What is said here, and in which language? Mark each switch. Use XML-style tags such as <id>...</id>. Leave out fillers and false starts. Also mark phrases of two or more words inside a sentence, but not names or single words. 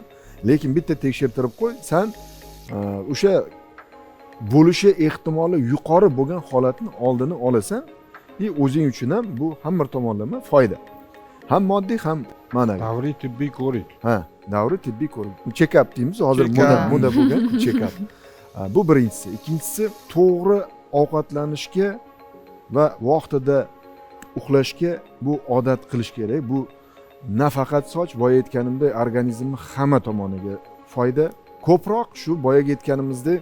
<uz>Lekin bitta tekshirtirib qo'y, sen o'sha bo'lishi ehtimoli yuqori bo'lgan holatni oldini olasan, o'zing uchun ham bu hamma tomonlama foyda. Ham moddiy, ham ma'naviy. Davriy tibbiy ko'rik. Ha, davriy tibbiy ko'rik. Check-up deymiz, hozir Check-up. moda bo'lgan check-up. Bu birinchisi. Ikkinchisi, to'g'ri ovqatlanishga va vaqtida uxlashga bu odat qilish kerak. Bu nafaqat soch, boya aytganimdek, organizmni hamma tomoniga foyda. Ko'proq shu boyaga aytganimizdek</uz>